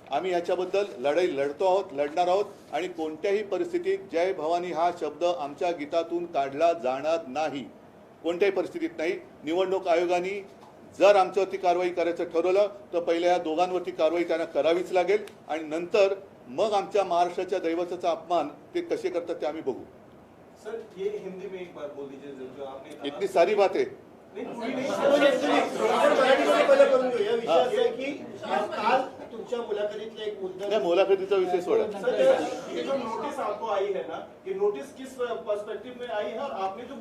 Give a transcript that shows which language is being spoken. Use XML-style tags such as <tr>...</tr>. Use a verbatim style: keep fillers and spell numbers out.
<mr>आम्ही याच्याबद्दल लढाई लढतो आहोत, लढणार आहोत आणि कोणत्याही परिस्थितीत जय भवानी हा शब्द आमच्या गीतातून काढला जाणार नाही, कोणत्याही परिस्थितीत नाही. निवडणूक आयोगाने जर आमच्यावरती कारवाई करायचं ठरवलं तर पहिल्या या दोघांवरती कारवाई त्यांना करावीच लागेल आणि नंतर मग आमच्या महाराष्ट्राच्या दैवताचा अपमान ते कसे करतात ते आम्ही बघू.</mr> <hi>सर ये हिंदी में एक बार बोल दीजिए जो जो आपने कहा। इतनी सारी बात आहे. नहीं, पूरी नहीं।</hi> <mr>आपण मराठीमध्ये पहिलं करून घेऊया. विषय असा आहे की आज काल तुमच्या मुलाखतीतला एक मुद्दा नाही, मुलाखतीचा विषय सोडा.</mr> <hi>सर, ये जो नोटिस आपको आई है ना, ये नोटिस किस पर्सपेक्टिव में आई है और आपने जो</hi>